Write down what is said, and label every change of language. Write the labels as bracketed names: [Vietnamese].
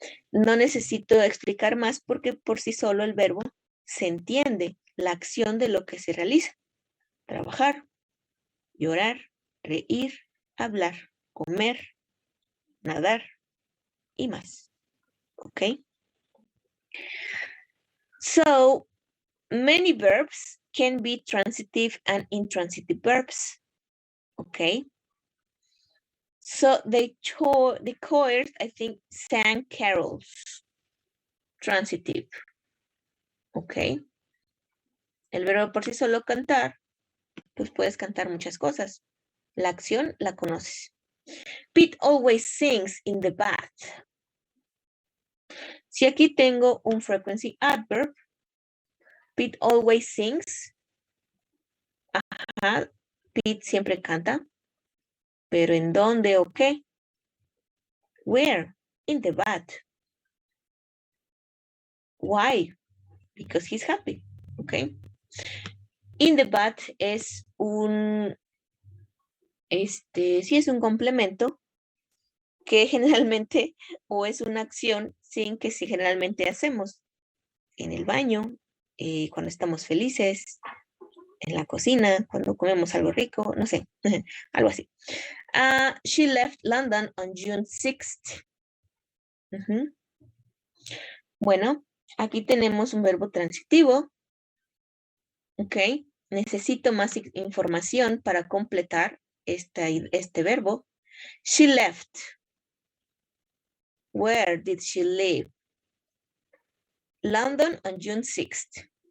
[Spanish] No necesito explicar más porque por sí solo el verbo se entiende la acción de lo que se realiza. Trabajar, llorar, reír, hablar, comer, nadar y más. ¿Ok? [English] So, many verbs can be transitive and intransitive verbs. Okay. So the choirs, I think, sang carols. Transitive. Okay. [Spanish] El verbo por sí solo cantar, pues puedes cantar muchas cosas. La acción la conoces. [English] Pete always sings in the bath. [Spanish] Si aquí tengo un frequency adverb, [English] Pete always sings. [Spanish] Ajá, Pete siempre canta. ¿Pero en dónde o qué? [English] Where? In the bath. Why? Because he's happy. Okay. In the bath [Spanish] es un, sí es un complemento que generalmente o es una acción sin que sí generalmente hacemos en el baño, cuando estamos felices, en la cocina, cuando comemos algo rico, no sé, algo así. [English] She left London on June 6th. [Spanish] Bueno, aquí tenemos un verbo transitivo. Ok, necesito más información para completar este verbo. [English] She left. Where did she live? London on June 6th.